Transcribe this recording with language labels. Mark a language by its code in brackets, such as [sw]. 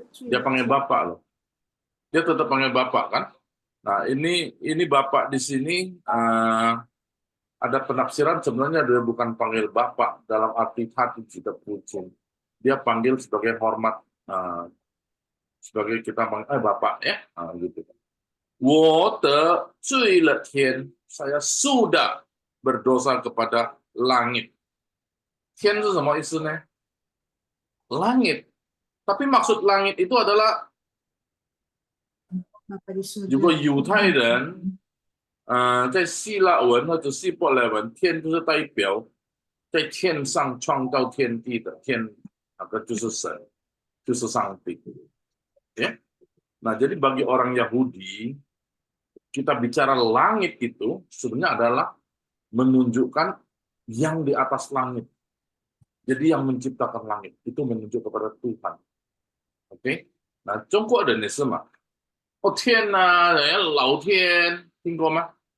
[id] Dia panggil bapak loh. Dia tetap panggil bapak kan? Nah, ini bapak di sini ada penafsiran sebenarnya dia bukan panggil bapak dalam arti hati kita pucin. Dia panggil sebagai hormat sebagai kita panggil bapak ya, gitu. [zh] 我得罪了天, [id] saya sudah berdosa kepada langit. [zh] 天是什么意思呢?Langit. [id] Tapi maksud langit itu adalah [zh] 如果犹太人在希腊文或者希伯来文，天就是代表在天上创造天地的天，那个就是神，就是上帝。 [id] Ya? Nah, jadi bagi orang Yahudi, kita bicara langit itu sebenarnya adalah menunjukkan yang di atas langit. Jadi yang menciptakan langit itu menunjuk kepada Tuhan. Oke? [zh] Nah, 中国人也是嘛。哦天哪，老天，听过吗？